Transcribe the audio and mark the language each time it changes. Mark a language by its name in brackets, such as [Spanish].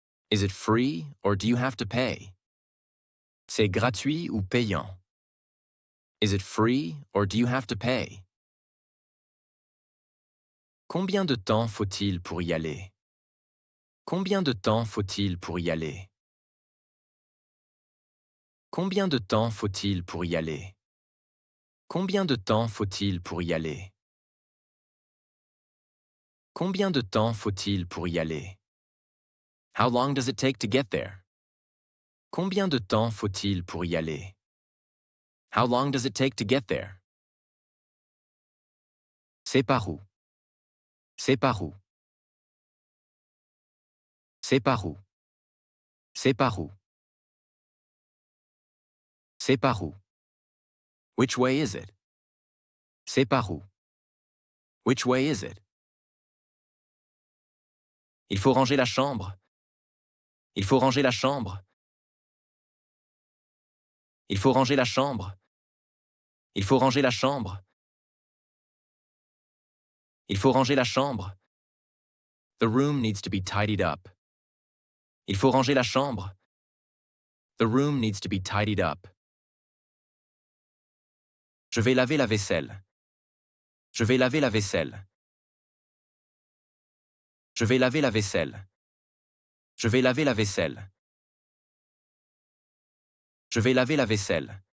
[English] Is it free or do you have to pay? [French] C'est gratuit ou payant? [English] Is it free or do you have to pay? [French] Combien de temps faut-il pour y aller? Combien de temps faut-il pour y aller? Combien de temps faut-il pour y aller? Combien de temps faut-il pour y aller? Combien de temps faut-il pour y aller? [English] How long does it take to get there? [French] Combien de temps faut-il pour y aller? [English] How long does it take to get there? [French] C'est par où? C'est par où? C'est par où? C'est par où? C'est par où? [English] Which way is it? C'est par où? Which way is it? [French] Il faut ranger la chambre. Il faut ranger la chambre. Il faut ranger la chambre. Il faut ranger la chambre. Il faut ranger la chambre. [English] The room needs to be tidied up. [French] Il faut ranger la chambre. [English] The room needs to be tidied up. [French] Je vais laver la vaisselle. Je vais laver la vaisselle. Je vais laver la vaisselle. Je vais laver la vaisselle. Je vais laver la vaisselle.